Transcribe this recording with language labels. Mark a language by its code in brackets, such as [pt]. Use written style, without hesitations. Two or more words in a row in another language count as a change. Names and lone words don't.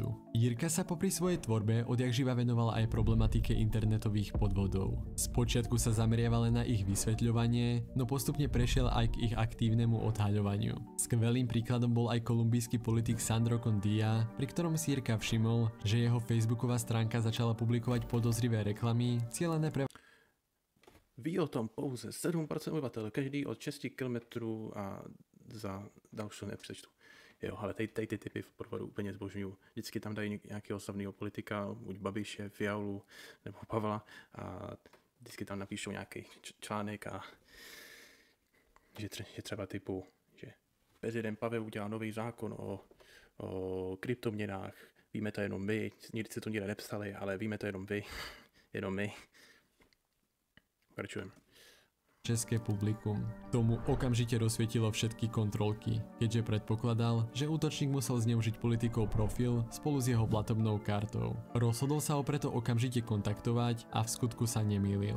[sk] Jirka sa popri svojej tvorbe odjakživa venoval aj problematike internetových podvodov. Spočiatku sa zameriaval len na ich vysvetľovanie, no postupne prešiel aj k ich aktívnemu odhaľovaniu. Skvelým príkladom bol aj kolumbijský politik Sandro Condia, pri ktorom si Jirka všimol, že jeho facebooková stránka začala publikovať podozrivé reklamy cielené pre [cs] Ví o tom pouze 7% obyvatel, každý od 6 kilometrů a za další nepřečtu. Jo, ale tady ty typy v podvodu úplně zbožňuju. Vždycky tam dají nějakého slavného politika, buď Babiše, Fialu nebo Pavla a vždycky tam napíšou nějaký článek a že třeba typu, že prezident Pavel udělal nový zákon o kryptoměnách, víme to jenom my, nikdy si to nikde nepsali, ale víme to jenom vy, jenom my. [sk] Pokračujem. České publikum. Tomu okamžite rozsvietilo všetky kontrolky, keďže predpokladal, že útočník musel zneužiť politikov profil spolu s jeho platobnou kartou. Rozhodol sa ho preto okamžite kontaktovať a v skutku sa nemýlil.